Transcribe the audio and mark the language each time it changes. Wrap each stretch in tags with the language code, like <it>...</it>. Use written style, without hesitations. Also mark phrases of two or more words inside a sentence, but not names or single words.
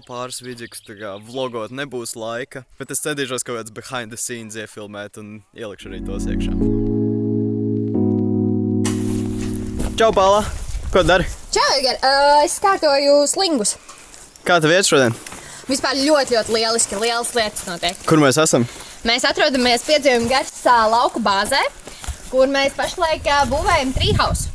<lv>pāris vidžikus, tā kā vlogot nebūs laika, bet es centīšos kaut kāds</lv> <en>behind the scenes</en> <lv>iefilmēt un ielikšu arī tos iekšā. Čau, Paula! Ko dari? Čau, Edgar! Es kārtoju slingus. Kā tev iet šodien? Vispār ļoti lieliski, lielas lietas notiek. Kur mēs esam? Mēs atrodamies Piedzīvuma gads lauku bāzē, kur mēs pašlaik būvējam treehouse.</lv>